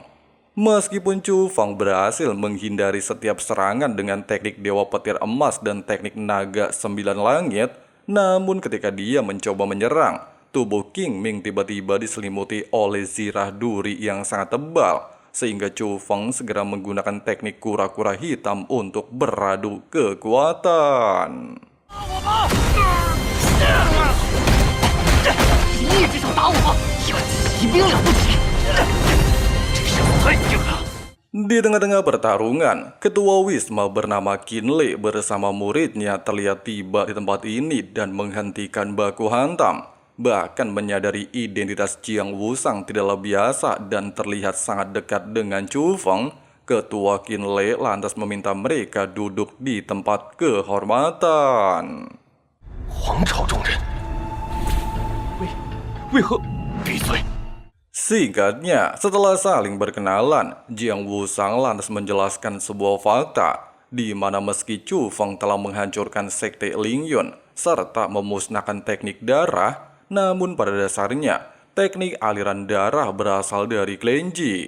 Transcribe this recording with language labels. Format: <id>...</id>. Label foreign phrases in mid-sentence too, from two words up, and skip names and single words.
<id>Meskipun Chu Feng berhasil menghindari setiap serangan dengan teknik Dewa Petir Emas dan teknik Naga 9 Langit, namun ketika dia mencoba menyerang, tubuh Qingming tiba-tiba diselimuti oleh zirah duri yang sangat tebal, sehingga Chu Feng segera menggunakan teknik kura-kura hitam untuk beradu kekuatan.</id> <zh>一只手打我，有骑兵了不起！这个身子太硬了。</zh> <id>Di tengah-tengah pertarungan, ketua Wisma bernama Qinle bersama muridnya terlihat tiba di tempat ini dan menghentikan baku hantam. Bahkan menyadari identitas Jiang Wusang tidaklah biasa dan terlihat sangat dekat dengan Chu Feng, ketua Qinle lantas meminta mereka duduk di tempat kehormatan.</id> <zh>皇朝中人，为何？闭嘴！</zh> <id>Singkatnya, setelah saling berkenalan, Jiang Wusang lantas menjelaskan sebuah fakta, di mana meski Chu Feng telah menghancurkan sekte Lingyun serta memusnahkan teknik darah, namun pada dasarnya teknik aliran darah berasal dari klan Ji.</id>